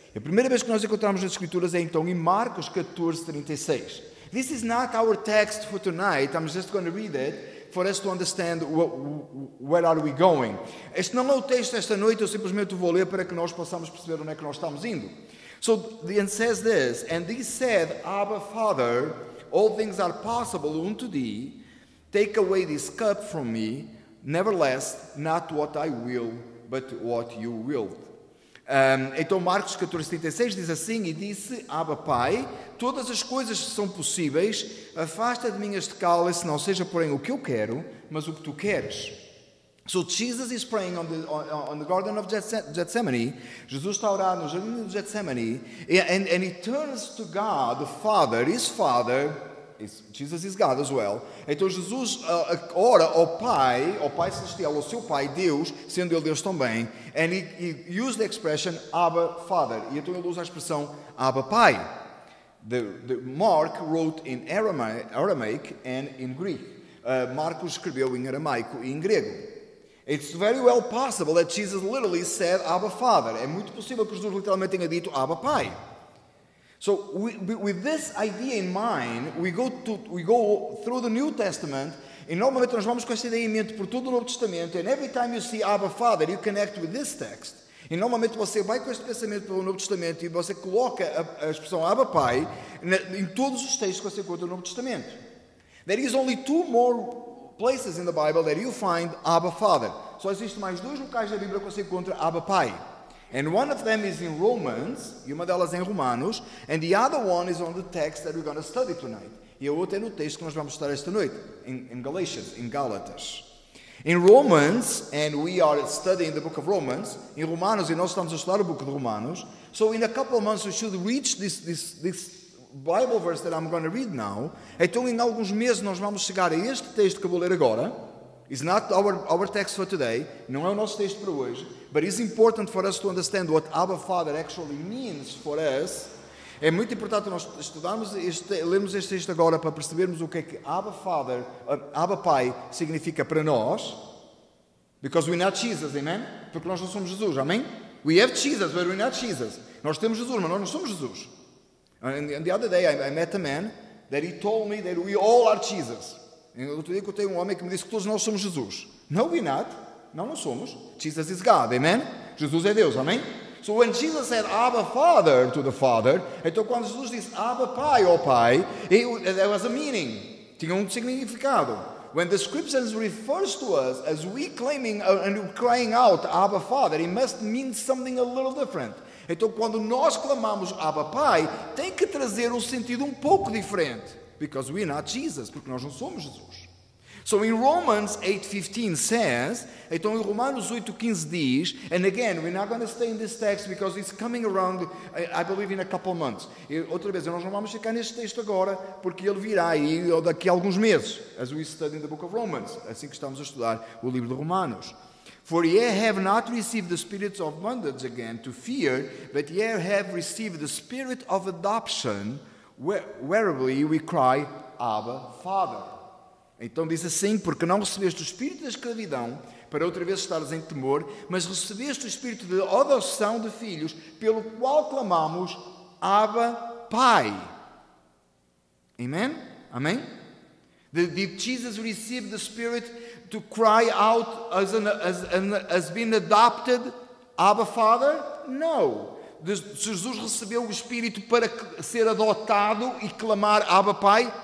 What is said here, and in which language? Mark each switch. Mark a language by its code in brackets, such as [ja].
[pt] A primeira vez que nós encontramos nas Escrituras é então em Marcos 14:36. [en] This is not our text for tonight, I'm just going to read it for us to understand where are we going. [pt] Este não é o texto esta noite, eu simplesmente vou ler para que nós possamos perceber onde é que nós estamos indo. [en] So, it says this, and he said, Abba, Father, all things are possible unto thee, take away this cup from me, nevertheless, not what I will, but what you will. [pt] Então Marcos 14:36 diz assim, e disse, Abba Pai, todas as coisas são possíveis, afasta de mim este cálice, não seja porém o que eu quero, mas o que tu queres. [en] So Jesus is praying on the Garden of Gethsemane. [pt] Jesus está a orar no jardim de Gethsemane, [en] and he turns to God, the Father, his Father. Jesus is God as well. [pt] Então Jesus ora ao Pai Celestial, ao seu Pai, Deus, sendo Ele Deus também, [en] and he used the expression Abba Father. [pt] E então ele usa a expressão Abba Pai. [en] The Mark wrote in Aramaic and in Greek. [pt] Marcos escreveu em aramaico e em grego. [en] It's very well possible that Jesus literally said Abba Father. [pt] É muito possível que Jesus literalmente tenha dito Abba Pai. [en] So with this idea in mind, we go through the New Testament, [pt] e normalmente nós vamos com essa ideia em mente por todo o Novo Testamento, [en] and every time you see Abba Father, you connect with this text. [pt] E normalmente você vai com este pensamento pelo Novo Testamento e você coloca a expressão Abba Pai em todos os textos que você encontra no Novo Testamento. [en] There is only 2 more places in the Bible that you find Abba Father. [pt] Só existem mais 2 locais da Bíblia que você encontra Abba Pai. [en] And one of them is in Romans, [pt] e uma delas é em Romanos, [en] and the other one is on the text that we're going to study tonight. [pt] E a outra é no texto que nós vamos estudar esta noite, em Galatians, em Gálatas. [en] In Romans, and we are studying the book of Romans, [pt] em Romanos, e nós estamos a estudar o book de Romanos, [en] so in a couple of months we should reach this Bible verse that I'm going to read now. [pt] Então em alguns meses nós vamos chegar a este texto que eu vou ler agora. [en] It's not our text for today, [pt] não é o nosso texto para hoje, [en] but it's important for us to understand what Abba Father actually means for us. [pt] É muito importante nós estudarmos lermos este texto agora para percebermos o que é que Abba Father, Abba Pai significa para nós. [en] Because we're not Jesus, amen? [pt] Porque nós não somos Jesus, amém? [en] We have Jesus, but we're not Jesus. [pt] Nós temos Jesus, mas nós não somos Jesus. [en] And the other day I met a man that he told me that we all are Jesus. [pt] Eu outro dia que eu tenho um homem que me disse que todos nós somos Jesus. [en] No, we're not. [pt] Não somos. [en] Jesus is God, amen? [pt] Jesus é Deus, amém? [en] So when Jesus said Abba Father to the Father, [pt] então quando Jesus disse Abba Pai, ó Pai, [en] there was a meaning. [pt] Tinha um significado. [en] When the scriptures refers to us as we claiming and crying out Abba Father, it must mean something a little different. [pt] Então quando nós clamamos Abba Pai, tem que trazer um sentido um pouco diferente. [en] Because we're not Jesus, [pt] porque nós não somos Jesus. [en] So in Romans 8:15 says, [pt] então em Romanos 8:15 diz, [en] and again, we're not going to stay in this text because it's coming around, I believe, in a couple of months. [pt] E outra vez, nós não vamos ficar neste texto agora, porque ele virá aí daqui a alguns meses, [en] as we study in the book of Romans, [pt] assim que estamos a estudar o livro de Romanos. [en] For ye have not received the spirit of bondage again to fear, but ye have received the spirit of adoption, whereby we cry, Abba, Father. [pt] Então diz assim, porque não recebeste o espírito da escravidão, para outra vez estares em temor, mas recebeste o espírito de adoção de filhos, pelo qual clamamos, Abba, Pai. [en] Amen? Amen? Did Jesus receive the spirit to cry out as being adopted, Abba, Father? No. [pt] Jesus recebeu o Espírito para ser adotado e clamar Abba Pai?